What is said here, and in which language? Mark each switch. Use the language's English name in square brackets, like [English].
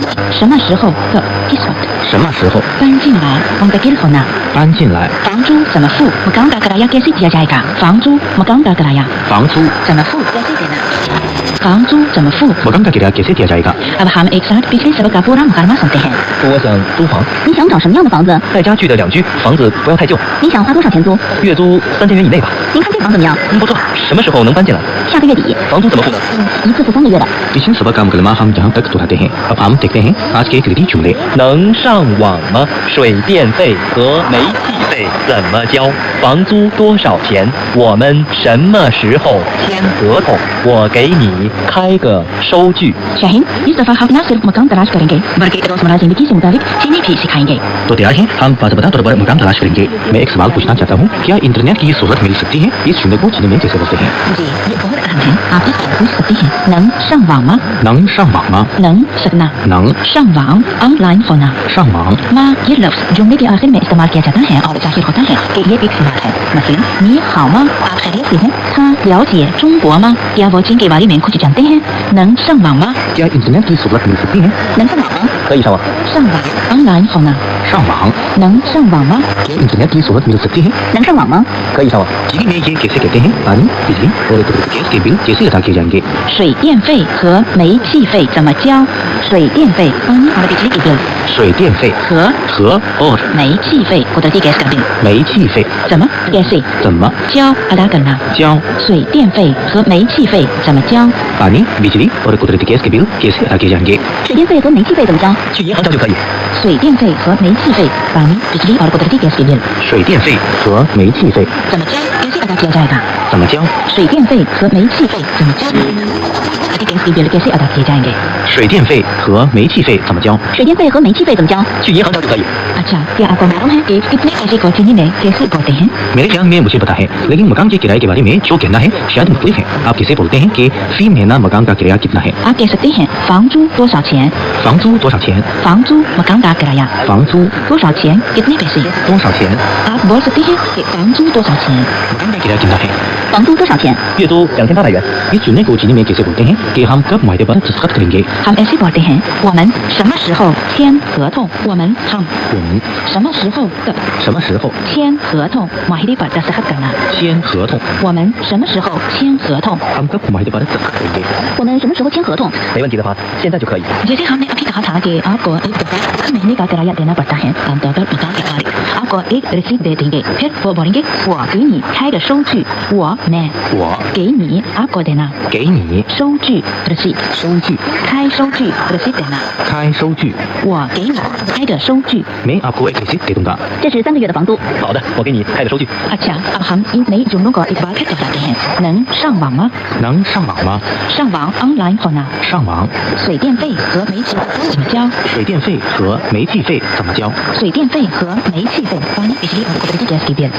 [Chinese] 什么时候的 [Hindi] किस वक्त [Chinese] 什么时候搬进来？ [Hindi] हम तक होना [Chinese] 搬进来？房租怎么付？ [Hindi] मकान का किराया कैसे दिया जाएगा？ [Chinese] 房租 [Hindi] मकान का किराया [Chinese] 房租怎么付？ [Hindi] कैसे देना？ [Chinese] 房租怎么付 [Hindi] मकान का किराया कैसे दिया जाएगा? अब हम एक साथ पिछले सबक का पूरा मुकदमा सुनते हैं। [Chinese] 我想租房，你想找什么样的房子？带家具的2居，房子不要太旧，你想花多少钱租？月租3000元以内吧。您看这房怎么样？不错，什么时候能搬进来？下个月底。房租怎么付呢？一次付3个月的。 [Hindi] पिछले सबक का मुकदमा हम यहाँ तक दोहराते हैं। अब हम देखते हैं आज के खरीदी जुमले। [Chinese] 能上网吗？水电费和煤气费怎么交？房租多少钱？我们什么时候签合同？我给你开个收据。 [Hindi] शाहीन इस दफा हम न सिर्फ मकान तलाश करेंगे बल्कि रोजमर्रा जिंदगी से मुताबिक चीनी भी सिखाएंगे। तो तैयार हैं? हम बाज़ाब्ता तौर पर मकान तलाश करेंगे। मैं एक सवाल पूछना चाहता हूँ, क्या इंटरनेट की सहूलत मिल सकती है? इस जुमले को चीनी में कैसे बोलते हैं? हैं? जी ये बहुत अहम है। आप इससे पूछ सकते हैं नंग शंग वांग मा, नंग शांग वांग मा, नंग सकना, नंग शंग वांग ऑनलाइन होना। शांग वांग माँ ये लफ्ज जुमले के आखिर में इस्तेमाल किया जाता है और जाहिर होता है कि ये एक सवाल है। मसलन नी हाओ मा, आप खैरियत से हैं? हाँ ल्याओजिए चुंगबो मा, क्या वो चीन के बारे में कुछ जानते हैं? नंग शंग वांग मा, क्या इंटरनेट की सहूलत मिल सकती है? नंग शंग वांग मा, [Chinese] 可以上网。 [Hindi] शंग वांग ऑनलाइन होना। शांग वांग, नंग शंग वांग मा, क्या इंटरनेट की सहूलत मिल सकती है? [Chinese] 能上网吗？可以上网。 [Hindi] चीनी में ये कैसे कहते हैं? पानी, बिजली और गैस के बिल कैसे अदा किए जाएंगे? [Chinese] 水电费和煤气费怎么交？水电费 [Hindi] पानी और बिजली के बिल [Chinese] 水电费和 [Hindi] और [Chinese] 煤气费 [Hindi] कुदरती गैस का बिल [Chinese] 煤气费怎么 [Hindi] कैसे [Chinese] 怎么交 [Hindi] अदा करना [Chinese] 交？水电费和煤气费怎么交？ [Hindi] पानी, बिजली और कुदरती गैस के बिल कैसे अदा किए जाएंगे? [Chinese] 水电费和煤气费怎么交？去银行交就可以。水电费和煤气费 [Hindi] पानी बिजली और कुदरती गैस के बिल [Chinese] 水电费和煤气费怎么交？ [Hindi] कैसे अदा किया जाएगा? [Chinese] 怎么交？水电费和煤气费怎么交？ [Hindi] कुदरती गैस के बिल कैसे अदा किए जाएंगे? [Chinese] 水电费和煤气费怎么交？水电费和煤气费怎么交？去银行交就可以。 [Hindi] अच्छा क्या आपको मालूम है कि कितने पैसे को चीनी में कैसे बोलते हैं? मेरे ख्याल में मुझे पता है, लेकिन मकान के किराए के बारे में जो कहना है शायद मुख्तलिफ है। आप किसे बोलते हैं कि फी महीना मकान का किराया कितना है? आप कह सकते हैं [Chinese] 房租多少钱？房租多少钱？房租 [Hindi] मकान का किराया [Chinese] 房租多少钱 [Hindi] कितने पैसे? [Chinese] 多少钱？ [Hindi] आप बोल सकते हैं कि [Chinese] 房租多少钱？ [Hindi] मकान का किराया कितना है? [Chinese] 房租多少钱？月租2800元。 [Hindi] इस चुनने को चीनी में कैसे बोलते हैं कि हम कब मुआहदे पर दस्तखत करेंगे? हम ऐसे बोलते हैं [Chinese] 我们什么时候签合同？我们 [Hindi] हम [Chinese] 我们什么时候的什么时候签合同 [Hindi] मुआहदे पर दस्तखत करना [Chinese] 签合同？我们什么时候签合同 [Hindi] हम कब मुआहदे पर दस्तखत करेंगे? [Chinese] 我们什么时候签合同没问题的话，现在就可以。 [Hindi] जैसे हमने अभी कहा था कि आपको एक दफा हर महीने का किराया देना पड़ता है आमतौर पर मकान के मालिक आपको एक रसीद दे देंगे फिर वो बोलेंगे [Chinese] 我给你开个收据我 [Hindi] मैं [Chinese] 我给你 [Hindi] आपको देना [Chinese] 给你收据 [Hindi] रसीद [Chinese] 收据，开收据 [Hindi] रसीद देना [Chinese] 开收据，我给你开个收据 [Hindi] मैं आपको एक रसीद दे दूंगा। [Chinese] 这是3个月的房租好的，我给你开个收据。 [Hindi] अच्छा अब हम इन नई जुमलों को एक बार फिर दोहराते हैं [Chinese] 能上网吗能上网吗？上网 [Hindi] online होना [Chinese] 上网，水电费和煤气费怎么交水电费和煤气费怎么交？水电费和煤气费 [Hindi] पानी बिजली और कुदरती गैस के बिल